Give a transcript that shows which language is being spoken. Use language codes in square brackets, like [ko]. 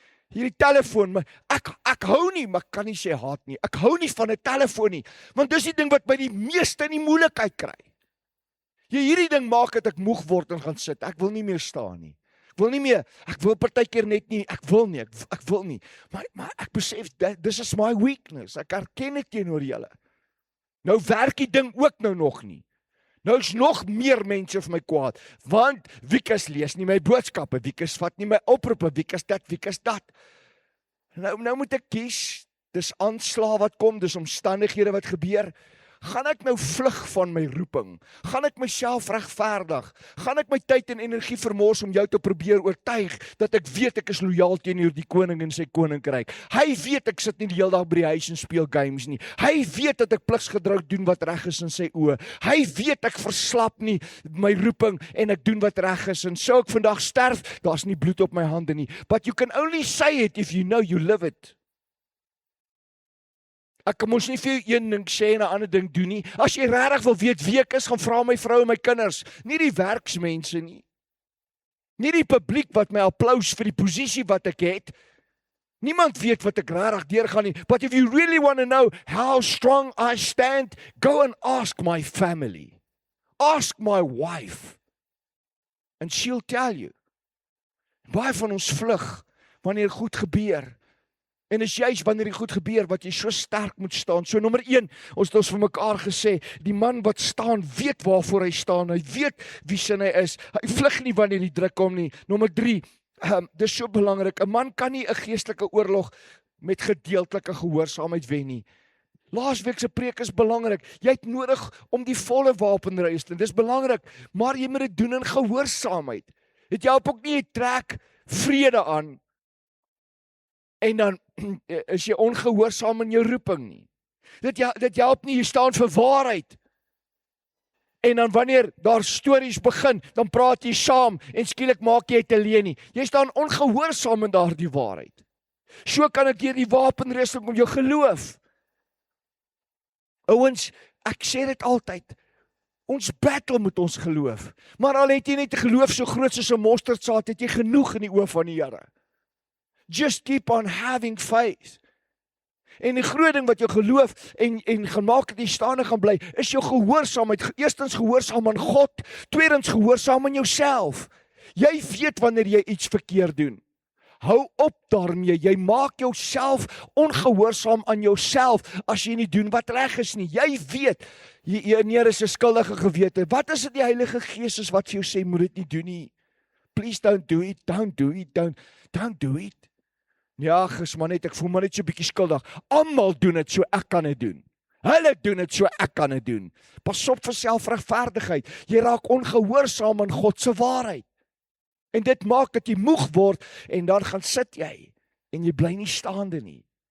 [af] Hierdie telefoon, maar ek hou nie, maar ek kan nie sê haat nie. Ek hou nie van 'n telefoon nie, want dis die ding wat my die meeste in die moeilikheid kry. Hierdie ding maak dat ek moeg word en gaan sit. Ek wil nie meer staan nie. Ek wil partykeer net nie, ek wil nie. Maar ek besef, [en] this is my weakness. [af] Ek erken dit teenoor julle. Nou werk die ding ook nou nog nie. Nou is nog meer mense vir my kwaad, want Wikus lees nie my boodskappe, Wikus vat nie my oproepe, Wikus dit, Wikus dat. Nou moet ek kies, dis aanslae wat kom, dis omstandighede wat gebeur. Gaan ek nou vlug van my roeping? Gaan ek myself regverdig? Gaan ek my tyd en energie vermors om jou te probeer oortuig dat ek weet ek is lojaal teenoor die koning en sy koninkryk? Hy weet ek sit nie die hele dag by die huis en speel games nie. Hy weet dat ek pligsgetrou doen wat reg is in sy oë. Hy weet ek verslap nie my roeping en ek doen wat reg is. En so ek vandag sterf, daar's nie bloed op my hande nie. [en] But you can only say it if you know you live it. [af] Ek kan mos nie vir jou een ding sê en 'n ander ding doen nie. As jy regtig wil weet wie ek is, gaan vra my vrou en my kinders, nie die werksmense nie. Nie die publiek wat my applous vir die posisie wat ek het. Niemand weet wat ek regtig deurgaan nie. [en] But if you really want to know how strong I stand, go and ask my family. Ask my wife. And she'll tell you. [af] Baie van ons vlug wanneer goed gebeur. En is juist wanneer dit goed gebeur wat jy so sterk moet staan. So nommer 1, ons het ons vir mekaar gesê, die man wat staan weet waarvoor hy staan. Hy weet wie sin hy is. Hy vlug nie wanneer die druk kom nie. Nommer 3, dis so belangrik. 'n Man kan nie 'n geestelike oorlog met gedeeltelike gehoorsaamheid wen nie. Laasweek se preek is belangrik. Jy het nodig om die volle wapenrusting. Dis belangrik, maar jy moet dit doen in gehoorsaamheid. Dit help ook nie jy trek vrede aan en dan is jy ongehoorsaam in jou roeping nie. Dit help nie, jy staan vir waarheid. En dan wanneer daar stories begin, dan praat jy saam en skielik maak jy dit alleen nie. Jy staan ongehoorsaam in daardie waarheid. So kan ek deur die wapenrusting om jou geloof. Ouens, ek sê dit altyd. Ons battle met ons geloof. Maar al het jy net 'n geloof so groot soos 'n mosterdsaad, het jy genoeg in die oë van die Here. [en] Just keep on having faith. [af] En die groot ding wat jou geloof en gemaak dat jy staande gaan bly, is jou gehoorsaamheid. Eerstens gehoorsaam aan God, tweedens gehoorsaam aan jouself. Jy weet wanneer jy iets verkeerd doen. Hou op daarmee, jy maak jouself ongehoorsaam aan jouself as jy nie doen wat reg is nie. Jy weet, hier is 'n skuldige gewete. Wat is dit die Heilige Gees is wat vir jou sê, moet dit nie doen nie. [en] Please don't do it, don't do it, don't do it. [af] Ja, maar net, ek voel maar net so 'n bietjie skuldig. Almal doen dit, so ek kan dit doen. Hulle doen dit, so ek kan dit doen. Pas op vir selfregverdigheid. Jy raak ongehoorsaam aan God se waarheid. En dit maak dat jy moeg word en dan gaan sit jy en jy bly nie staande nie.